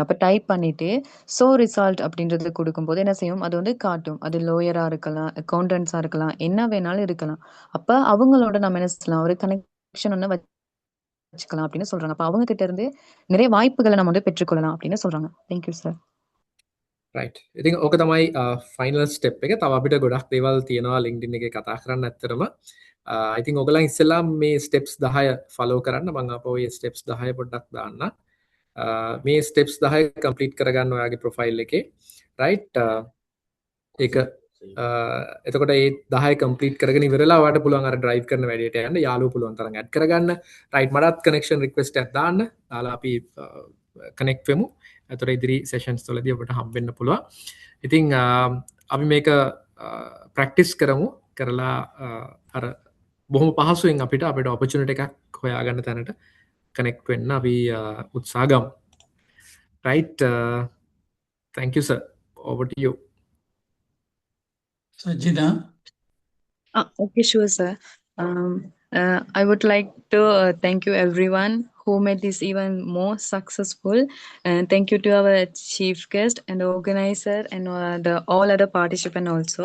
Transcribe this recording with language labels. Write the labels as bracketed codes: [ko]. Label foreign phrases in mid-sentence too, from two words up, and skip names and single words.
[ta] அப்போ டைப் பண்ணிட்டு [en] so result [ta] அப்படின்றது கொடுக்கும்போது என்ன செய்யும், அது வந்து காட்டும். அது லோயரா இருக்கலாம், அக்கௌண்டன்ஸா இருக்கலாம், என்ன வேணாலும் இருக்கலாம். அப்ப அவங்களோட நம்ம என்ன செய்யலாம், ஒரு கனெக்ஷன் ஒன்று வச்சுக்கலாம் அப்படின்னு சொல்றாங்க. அப்ப அவங்க கிட்ட இருந்து நிறைய வாய்ப்புகளை நம்ம வந்து பெற்றுக்கொள்ளலாம் அப்படின்னு சொல்றாங்க. [en] thank you sir. [si] right ඉතින් ඕක තමයි [en] final step [si] එක. තව අපිට ගොඩක් දේවල් තියෙනවා LinkedIn එකේ කතා කරන්න ඇත්තටම. [en] I think [si] ඔයගොල්ලන් ඉස්සෙල්ලා මේ ස්ටෙප්ස් 10 ෆලෝ කරන්න. මම අපෝ මේ ස්ටෙප්ස් 10 පොඩ්ඩක් දාන්න. මේ ස්ටෙප්ස් 10 කම්ප්ලීට් කරගන්න ඔයාගේ ප්‍රොෆයිල් එකේ right ඒක එතකොට ඒ 10 කම්ප්ලීට් කරගෙන ඉවරලා ඔයාලට පුළුවන් අර ඩ්‍රයිව් කරන වැඩේට යන්න. යාළුවෝ පුළුවන් තරම් ඇඩ් කරගන්න. right මටත් [en] connection request [si] එකක් දාන්න. දාලා අපි කනෙක්ට් වෙමු. ඇතොර ඉදිරි සෙෂන්ස් වලදී ඔබට හම්බෙන්න පුළුවන්. ඉතින් අපි මේක ප්‍රැක්ටිස් කරමු. කරලා අර බොහොම පහසුවෙන් අපිට ඔපචුනිටි එකක් හොයාගන්න තැනට කනෙක්ට් වෙන්න අපි උත්සාහ ගමු. [en] right thank you sir, over to you. Sajina? Okay, sure, sir. I would like to thank you everyone who made this even more successful, and thank you to our chief guest and organizer and all other participants also.